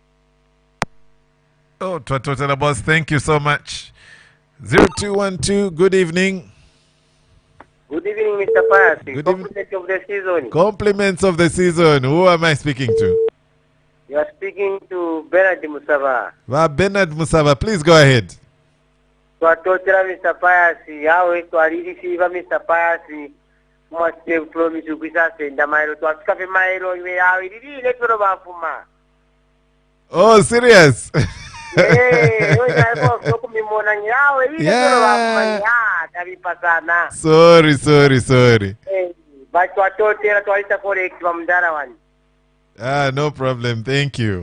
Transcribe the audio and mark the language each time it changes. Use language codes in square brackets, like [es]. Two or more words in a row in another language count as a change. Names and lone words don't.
[en] Oh, Twatotela boss, thank you so much. 0212, good evening. Good evening, Mr. Paz. Compliments of the season. Compliments of the season. Who am I speaking to? You are speaking to Bernard Musava. Bernard Musava, please go ahead. [bem] Twatotela Mr. Paz, yawe twalirisiva Mr. Paz. Mwasite promise ukwisase ndamairo twafikafe mairo iwe yawe lilile tolo bafuma. [en] Oh, serious? Yeah. Sorry. But no problem. Thank you.